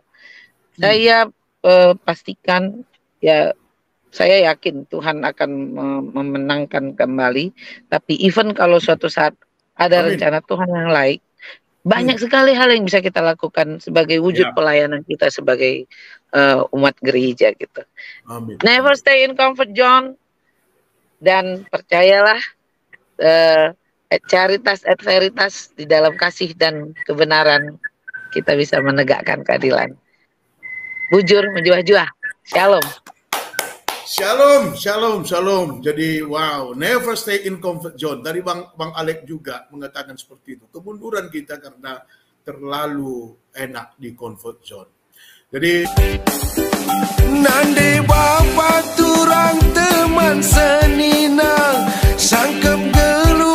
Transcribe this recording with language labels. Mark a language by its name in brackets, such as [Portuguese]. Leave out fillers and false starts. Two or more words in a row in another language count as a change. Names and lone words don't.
[Indonesian] Saya pastikan, ya saya yakin Tuhan akan memenangkan kembali. Tapi even kalau suatu saat ada rencana Tuhan yang lain, banyak sekali hal yang bisa kita lakukan sebagai wujud pelayanan kita sebagai umat gereja gitu. Amin. [English] Never stay in comfort zone, [Indonesian] dan percayalah [Latin] et caritas et veritas, [Indonesian] di dalam kasih dan kebenaran kita bisa menegakkan keadilan. [Batak Karo] Bujur menjuah-juah. Shalom. [Hebrew] Shalom, shalom, shalom. [English] Jadi wow, never stay in comfort zone. [Indonesian] Tadi Bang Alek juga mengatakan seperti itu. Kemunduran kita karena terlalu enak di [English] comfort zone. [Indonesian] Jadi [Batak Karo] nande bapa turang teman seninang sangkep